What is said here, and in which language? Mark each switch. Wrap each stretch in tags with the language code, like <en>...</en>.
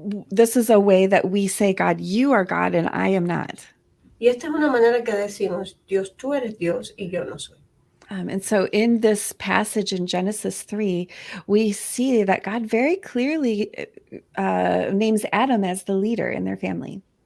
<en>This is a way that we say, God, you are God and I am not.</en> <es>Y esta es una manera que decimos: Dios, tú eres Dios y yo no soy.</es> <en>And so in this passage in Genesis 3, we see that God very clearly names Adam as the leader in their family.</en>